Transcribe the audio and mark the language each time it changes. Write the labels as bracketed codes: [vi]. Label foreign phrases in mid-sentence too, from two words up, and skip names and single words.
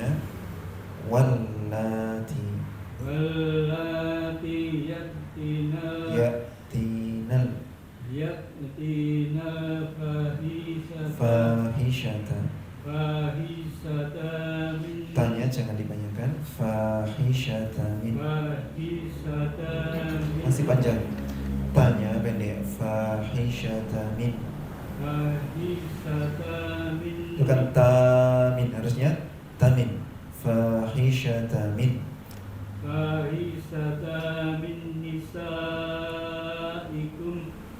[ar] Wallati. Ya'tinal fahishata. [id] Tanya jangan dibanyakan. [ar] Fahishata min. [id] Masih panjang. Tanya pendek. [ar] Fahishata min. [id] Bukan tamin, harusnya tamin. [ar] Fahishata min. nisaikum